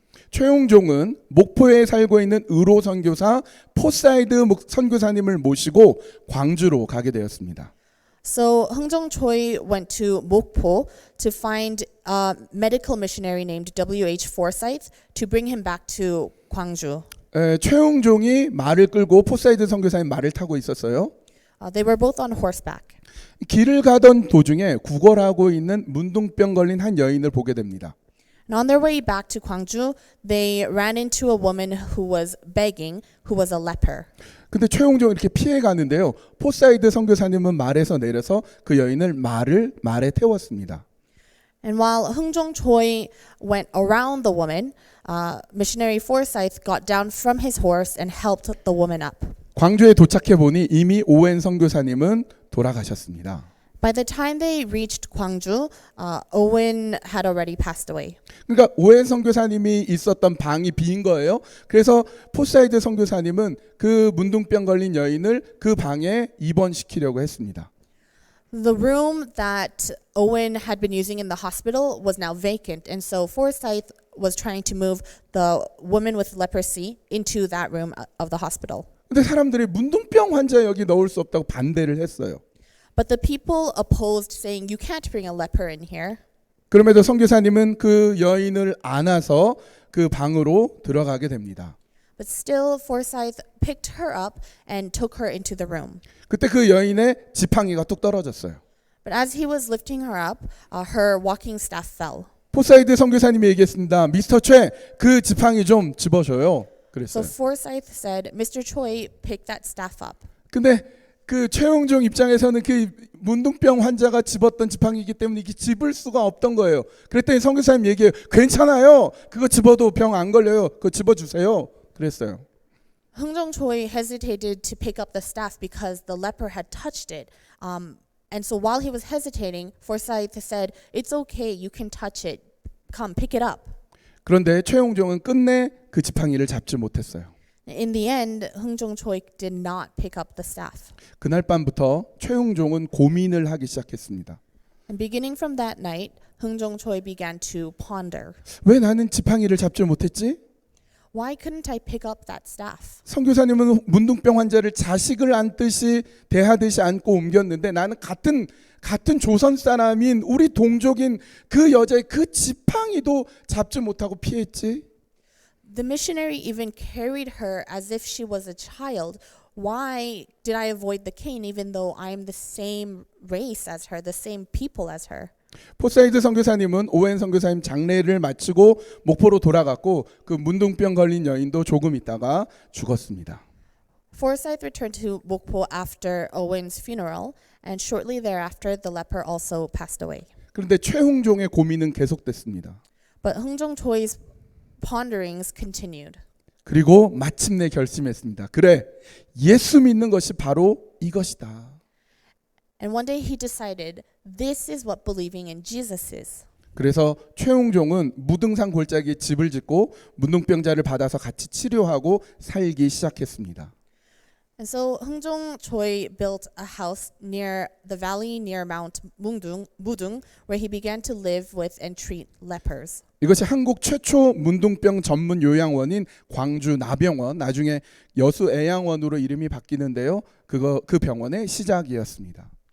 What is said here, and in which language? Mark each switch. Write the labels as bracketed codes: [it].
[ko] 최용종은 목포에 살고 있는 의로 선교사 포사이드 선교사님을 모시고 광주로 가게 되었습니다. [en] So Heung-jong Choi went to Mokpo to find a medical missionary named W.H. Forsyth to bring him back to Gwangju. [ko] 최용종이 말을 끌고 포사이드 선교사님 말을 타고 있었어요. [en] They were both on horseback. [ko] 길을 가던 도중에 구걸하고 있는 문둥병 걸린 한 여인을 보게 됩니다. [en] And on their way back to Gwangju, they ran into a woman who was begging, who was a leper. [ko] 근데 최용종이 이렇게 피해 가는데요. 포사이드 선교사님은 말에서 내려서 그 여인을 말에 태웠습니다. [en] And while Heung-jong Choi went around the woman, missionary Forsyth got down from his horse and helped the woman up. [ko] 광주에 도착해 보니 이미 오웬 선교사님은 돌아가셨습니다. [en] By the time they reached Gwangju, Owen had already passed away. [ko] 그러니까 오웬 선교사님이 있었던 방이 빈 거예요. 그래서 포사이드 선교사님은 그 문둥병 걸린 여인을 그 방에 입원시키려고 했습니다. [en] The room that Owen had been using in the hospital was now vacant, and so Forsyth was trying to move the woman with leprosy into that room of the hospital. [ko] 근데 사람들이 문둥병 환자 여기 넣을 수 없다고 반대를 했어요. [en] But the people opposed, saying, "You can't bring a leper in here." [ko] 그럼에도 선교사님은 그 여인을 안아서 그 방으로 들어가게 됩니다. [en] But still, Forsyth picked her up and took her into the room. [ko] 그때 그 여인의 지팡이가 뚝 떨어졌어요. [en] But as he was lifting her up, her walking staff fell. [ko] 포사이드 선교사님이 얘기했습니다. 미스터 최, 그 지팡이 좀 집어줘요. [en] So [ko] 그랬어요. [en] Forsyth said, "Mr. Choi, pick that staff up." [ko] 근데 그 최용종 입장에서는 그 문둥병 환자가 집었던 지팡이이기 때문에 이게 집을 수가 없던 거예요. 그랬더니 선교사님 얘기해요. 괜찮아요. 그거 집어도 병 안 걸려요. 그거 집어주세요. 그랬어요. [en] Heung-jong Choi hesitated to pick up the staff because the leper had touched it. And so while he was hesitating, Forsyth said, "It's okay, you can touch it. Come, pick it up." [ko] 그런데 최용종은 끝내 그 지팡이를 잡지 못했어요. [en] In the end, Heung-jong Choi did not pick up the staff. [ko] 그날 밤부터 최용종은 고민을 하기 시작했습니다. [en] And beginning from that night, Heung-jong Choi began to ponder. [ko] 왜 나는 지팡이를 잡지 못했지? [en] Why couldn't I pick up that staff? [ko] 선교사님은 문둥병 환자를 자식을 안듯이 대하듯이 안고 옮겼는데 나는 같은 조선 사람인 우리 동족인 그 여자의 그 지팡이도 잡지 못하고 피했지. [en] The missionary even carried her as if she was a child. Why did I avoid the cane even though I am the same race as her, the same people as her? [ko] 포사이드 선교사님은 오웬 선교사님 장례를 마치고 목포로 돌아갔고 그 문둥병 걸린 여인도 조금 있다가 죽었습니다. [en] Forsyth returned to Mokpo after Owen's funeral, and shortly thereafter the leper also passed away. [ko] 그런데 최홍종의 고민은 계속됐습니다. [en] But Hungjong Choi's ponderings continued. [ko] 그리고 마침내 결심했습니다. 그래, 예수 믿는 것이 바로 이것이다. [en] And one day he decided, this is what believing in Jesus is. [ko] 그래서 최홍종은 무등산 골짜기에 집을 짓고 문둥병자를 받아서 같이 치료하고 살기 시작했습니다. [en] And so Hungjong Choi built a house near the valley near Mount Mudung, where he began to live with and treat lepers. [ko] 이것이 한국 최초 문둥병 전문 요양원인 광주 나병원, 나중에 여수 애양원으로 이름이 바뀌는데요. 그 병원의 시작이었습니다.